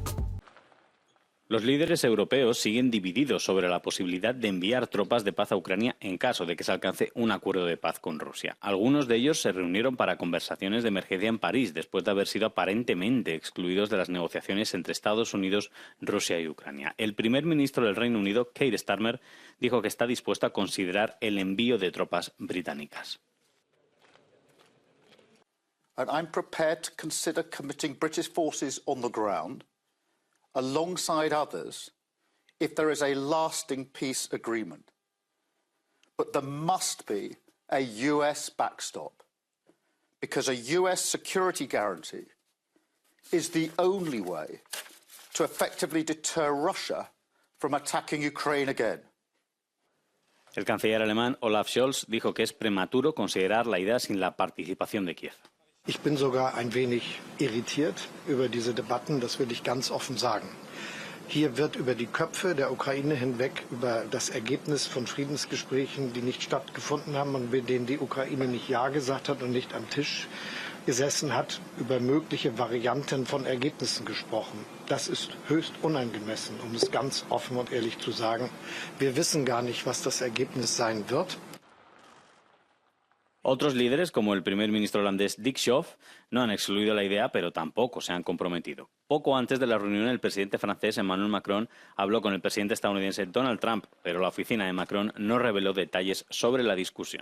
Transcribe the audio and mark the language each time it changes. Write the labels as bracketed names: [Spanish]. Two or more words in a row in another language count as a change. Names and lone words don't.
[Spanish] Los líderes europeos siguen divididos sobre la posibilidad de enviar tropas de paz a Ucrania en caso de que se alcance un acuerdo de paz con Rusia. Algunos de ellos se reunieron para conversaciones de emergencia en París después de haber sido aparentemente excluidos de las negociaciones entre Estados Unidos, Rusia y Ucrania. El primer ministro del Reino Unido, Keir Starmer, dijo que está dispuesto a considerar el envío de tropas británicas. [English] And I'm prepared to consider committing British forces on the ground alongside others if there is a lasting peace agreement. But there must be a US backstop, because a US security guarantee is the only way to effectively deter Russia from attacking Ukraine again. [Spanish] El canciller alemán Olaf Scholz dijo que es prematuro considerar la idea sin la participación de Kiev. [German] Ich bin sogar ein wenig irritiert über diese Debatten, das will ich ganz offen sagen. Hier wird über die Köpfe der Ukraine hinweg über das Ergebnis von Friedensgesprächen, die nicht stattgefunden haben und bei denen die Ukraine nicht Ja gesagt hat und nicht am Tisch gesessen hat, über mögliche Varianten von Ergebnissen gesprochen. Das ist höchst unangemessen, um es ganz offen und ehrlich zu sagen. Wir wissen gar nicht, was das Ergebnis sein wird. [Spanish] Otros líderes, como el primer ministro holandés Dick Schoof, no han excluido la idea, pero tampoco se han comprometido. Poco antes de la reunión, el presidente francés Emmanuel Macron habló con el presidente estadounidense Donald Trump, pero la oficina de Macron no reveló detalles sobre la discusión.